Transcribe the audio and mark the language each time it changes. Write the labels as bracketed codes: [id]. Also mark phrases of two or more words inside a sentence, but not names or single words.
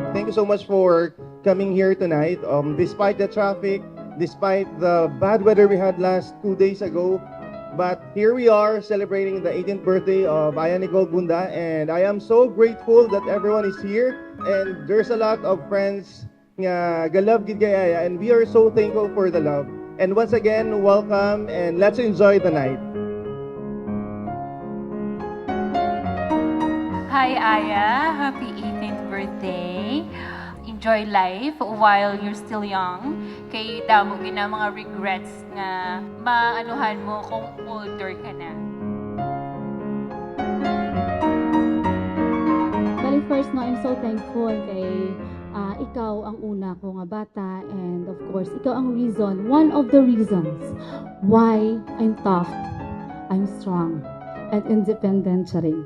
[en] you so much for coming here tonight. Despite the traffic, despite the bad weather we had last 2 days ago, but here we are celebrating the 18th birthday of Aya Nicole Bunda, and I am so grateful that everyone is here, and there's a lot of friends [hil] nga galab gid kay Aya, [en] and we are so thankful for the love. And once again, welcome, and let's enjoy the night. Hi Aya, happy 18th birthday. Enjoy life while you're still young. [hil] Kay damo gina mga regrets nga maanuhan mo kung older ka na. [en] Well, first, no, I'm so thankful [hil] kay ikaw ang una ko nga bata, [en] and of course, [hil] ikaw ang [en] reason, one of the reasons why I'm tough, I'm strong, and independent [hil] siya rin.